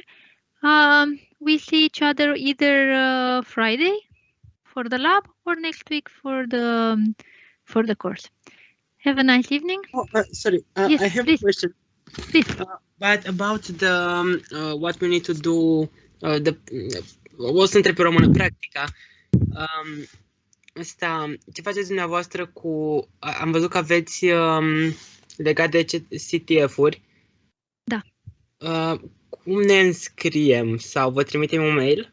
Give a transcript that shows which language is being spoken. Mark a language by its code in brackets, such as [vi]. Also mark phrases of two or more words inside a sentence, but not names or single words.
[en] We see each other either Friday for the lab or next week for the course. Have a nice evening. Oh, sorry, Yes, I have please. a question. Please. But about the what we need to do, [ro] o să întreb pe română, practica. Asta, ce faceți dumneavoastră cu, am văzut că aveți legat de CTF-uri. Da. Cum ne înscriem? Sau vă trimitem un mail?